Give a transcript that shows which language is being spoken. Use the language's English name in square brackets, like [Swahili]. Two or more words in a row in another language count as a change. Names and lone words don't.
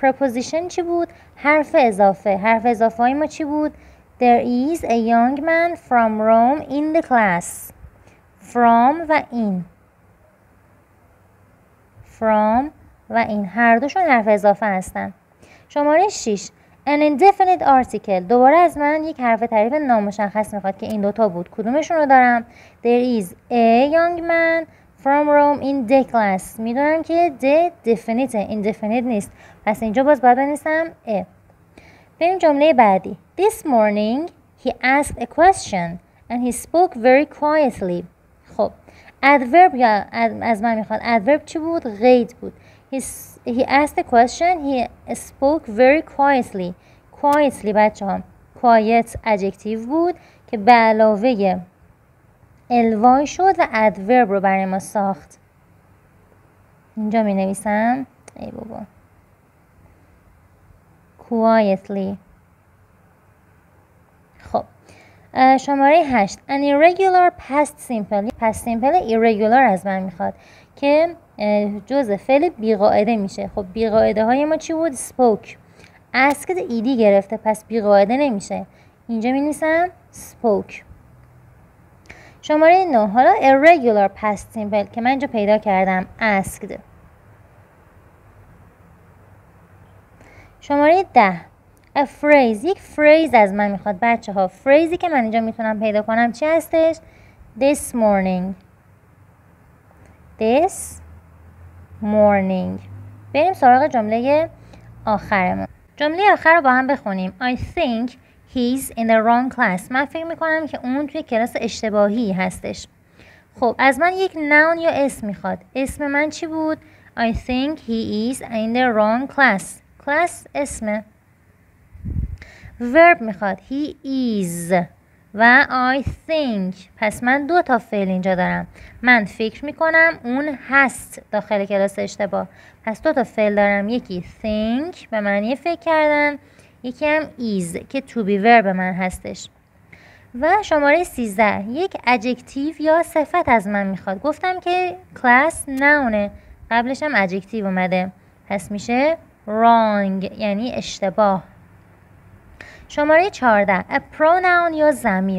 [Persian] preposition چی بود؟ حرف اضافه. حرف اضافه های ما چی بود؟ [English] there is a young man from Rome in the class. [Persian] from و in. from و این هر دوشون حرف اضافه هستن. [English] شماره 6 an indefinite article. [Persian] دوباره از من یک حرف تعریف نامشخص میخواد که این دوتا بود. کدومشون رو دارم؟ [English] there is a young man from Rome in the class. [Persian] میدونم که [English] the definite indefinite [Persian] نیست، پس اینجا باز باید بنویسم a. بریم جمله بعدی. [English] this morning he asked a question and he spoke very quietly. [Persian] خب adverb یا از من میخواد. adverb چی بود؟ قید بود. [English] he asked a question. he spoke very quietly. [Persian] quietly بچه ها [English] quiet adjective [Persian] بود که به علاوه الوای شد و adverb رو برای ما ساخت. اینجا می نویسم ای بابا quietly. خب شماره [English] 8 an irregular past simple. past simple irregular [Persian] از من میخواد که جزء فعل بیقاعده میشه. خب بیقاعده های ما چی بود؟ spoke. asked ایدی گرفته پس بیقاعده نمیشه. اینجا می نویسم spoke. شماره 9 حالا [English] irregular past simple [Persian] که من اینجا پیدا کردم asked. [English] شماره 10 a phrase. [Persian] یک phrase از من میخواد بچه ها. phraseی که من اینجا میتونم پیدا کنم چی هستش؟ [English] this morning. this morning. [Persian] بریم سراغ جمله آخرمون. جمله آخر رو با هم بخونیم. [English] I think he's in the wrong class. [Persian] من فکر میکنم که اون توی کلاس اشتباهی هستش. خب از من یک noun یا اسم میخواد. اسم من چی بود؟ [English] I think he is in the wrong class. [Persian] class اسمه. verb میخواد. [English] he is. و I think. [Persian] پس من 2 تا فعل اینجا دارم. من فکر میکنم اون هست داخل کلاس اشتباه. پس 2 تا فعل دارم. یکی think به معنی فکر کردن، یکی هم is که [English] to be verb [Persian] من هستش. و شماره 13 یک adjective یا صفت از من میخواد. گفتم که [English] class noun، [Persian] قبلش هم adjective اومده، پس میشه wrong یعنی اشتباه. شماره 14 [English] a pronoun [Persian] یا ضمیر.